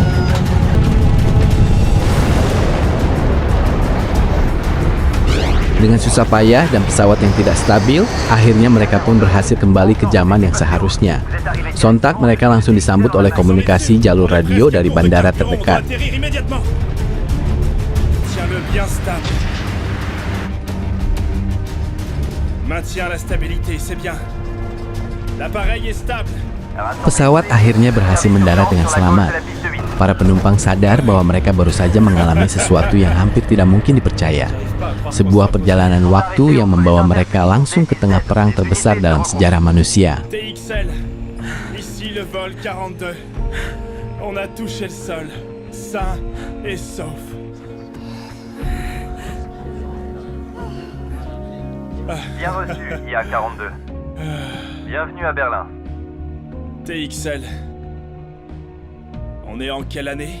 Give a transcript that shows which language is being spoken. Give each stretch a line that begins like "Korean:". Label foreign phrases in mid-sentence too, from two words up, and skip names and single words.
Indonesian: Dengan susah payah dan pesawat yang tidak stabil, akhirnya mereka pun berhasil kembali ke zaman yang seharusnya. Sontak mereka langsung disambut oleh komunikasi jalur radio dari bandara terdekat.
French: Tiens-le bien stable. Maintiens la stabilité, c'est bien. L'appareil est stable.
Indonesian: Pesawat akhirnya berhasil mendarat dengan selamat. Para penumpang sadar bahwa mereka baru saja mengalami sesuatu yang hampir tidak mungkin dipercaya. Sebuah perjalanan waktu yang membawa mereka langsung ke tengah perang terbesar dalam sejarah manusia.
French: TXL, ici le vol 42. On a touché le sol, sain et sauf. Bien reçu, IA-42. Bienvenue à Berlin. TXL. On est en quelle année?